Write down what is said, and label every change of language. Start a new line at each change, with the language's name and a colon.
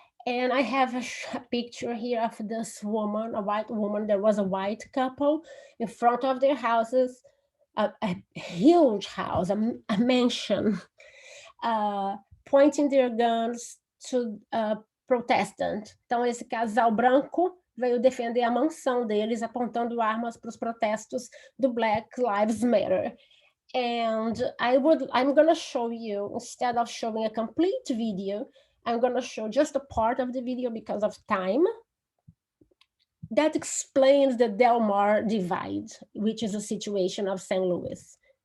English: And I have a picture here of this woman, a white woman. There was a white couple in front of their houses, a huge house, a mansion, pointing their guns to protestants.
Portuguese: Então, esse casal branco veio defender a mansão deles, apontando armas para os protestos do Black Lives Matter.
English: And I'm going to show you, instead of showing a complete video, I'm going to show just a part of the video because of time. That explains the Del Mar divide, which is a situation of St. Louis.